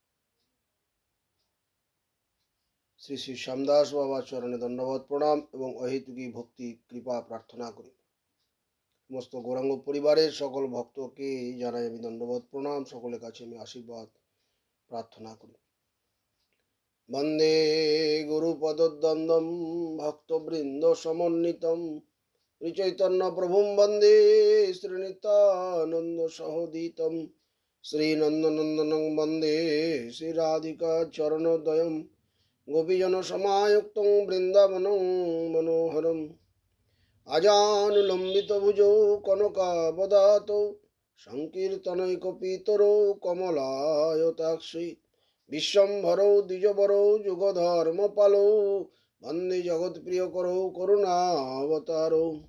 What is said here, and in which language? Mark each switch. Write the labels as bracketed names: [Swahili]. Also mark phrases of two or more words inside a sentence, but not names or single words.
[Bangla] শ্রী শ্রী শ্যামদাস বাবার চরণে দণ্ডবত প্রণাম এবং অহেতুকী ভক্তি কৃপা প্রার্থনা করি। সমস্ত গৌরাঙ্গ পরিবারের সকল ভক্তকে জানাই আমি দণ্ডবত প্রণাম। সকলের কাছে আমি আশীর্বাদ প্রার্থনা করি। [Sanskrit] বন্দে গুরুপদদ্বন্দ্বম ভক্তবৃন্দ সমন্বিতম শ্রীচৈতন্য প্রভুম বন্দে শ্রীনিত্যানন্দ সহোদিতম শ্রীনন্দনন্দনং বন্দে শ্রীরাধিকা চরণদ্বয়ম গোপীজন সমায়ুক্তং বৃন্দাবনং মনোহরম আজানুলম্বিত ভুজৌ কনকাবদাতৌ সংকীর্তনৈকপিতরৌ কমলায়তাক্ষী বিশ্বম্ভরৌ দ্বিজবরৌ যুগধর্মপালৌ বন্দে জগৎপ্রিয়করৌ করুণাবতারৌ